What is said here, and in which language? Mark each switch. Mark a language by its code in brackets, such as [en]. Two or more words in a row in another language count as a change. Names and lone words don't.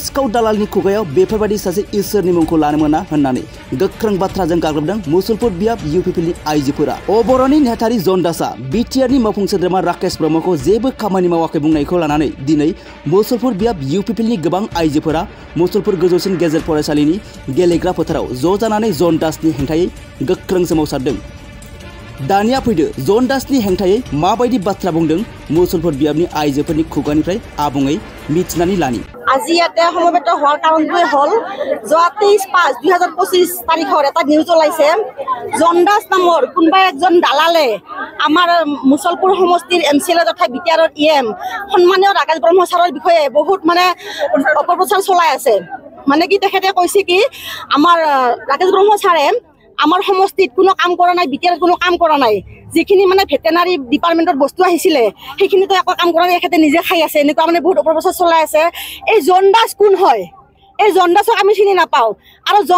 [brx] सिखाव दालालनि खुगायाव बेफोरबायदि सासे इसोरनि मुंखौ लानो मोना होननानै गोख्रों बाथ्राजों गाग्लोबदों मुसलपुर बियाब इउपिपिएलनि आइजोफोरा अबर'नि नेहाथारि जन दासआ बिटिआरनि मावफुं सोद्रोमा राकेश ब्रह्मखौ जेबो खामानि मावाखै बुंनायखौ लानानै दिनै मुसलपुर बियाब इउपिपिएलनि गोबां आइजोफोरा मुसलपुर गोजौसिन गेजेर फरायसालिनि गेलेग्रा फोथाराव ज' जानानै जन दासनि हेंथायै गोख्रों सोमावसारदों दानिया फैदो जन दासनि हेंथायै माबायदि बाथ्रा बुंदों मुसलपुर बियाबनि आइजोफोरनि खुगानिफ्राय आबुङै मिथिनानै लानि [as] আজি ইয়াতে সমবেত হোৱাৰ কাৰণটোৱে হ'ল যোৱা 23/5/2025 তাৰিখৰ এটা নিউজ ওলাইছে জন দাস নামৰ কোনোবা একজন দালালে আমাৰ মুছলপুৰ সমষ্টিৰ এমচিএল তথা বিটিআৰৰ ইএম সন্মানীয় ৰাকেশ ব্ৰহ্ম ছাৰৰ বিষয়ে বহুত মানে অপপ্ৰচাৰ চলাই আছে মানে কি তেখেতে কৈছে কি আমাৰ ৰাকেশ ব্ৰহ্ম ছাৰে আমাৰ সমষ্টিত কোনো কাম কৰা নাই বিটিআৰত কোনো কাম কৰা নাই যিখিনি মানে [en] veterinary department [as] বস্তু আহিছিলে সেইখিনিতো একো কাম কৰা নাই এখেতে নিজে খাই আছে এনেকুৱা মানে বহুত অপপ্ৰচাৰ চলাই আছে এই জন দাস কোন হয় এই জন দাসক আমি চিনি নাপাওঁ আৰু জন